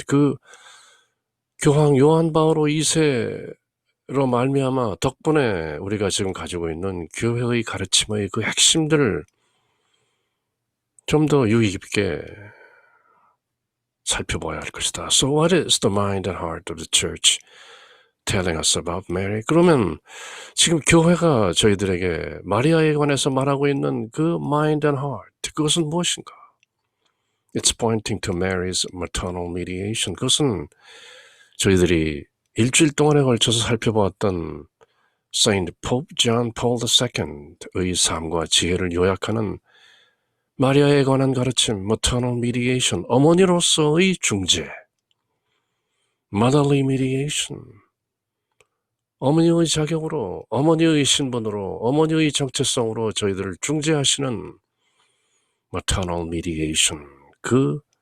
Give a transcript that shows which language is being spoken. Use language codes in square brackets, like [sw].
[ko] 그 교황 요한 바오로 2세로 말미암아 덕분에 우리가 지금 가지고 있는 교회의 가르침의 그 핵심들을 좀 더 유의 깊게 살펴봐야 할 것이다. [en] So what is the mind and heart of the church telling us about Mary? [ko] 그러면 지금 교회가 저희들에게 마리아에 관해서 말하고 있는 그 [en] mind and heart, [ko] 그것은 무엇인가? [en] It's pointing to Mary's maternal mediation. [ko] 그것은 저희들이 일주일 동안에 걸쳐서 살펴보았던 Saint Pope John Paul II의 삶과 지혜를 요약하는 마리아에 관한 가르침, [en] maternal mediation, [ko] 어머니로서의 중재, [en] motherly mediation, [ko] 어머니의 자격으로, 어머니의 신분으로, 어머니의 정체성으로 저희들을 중재하시는 maternal mediation, 그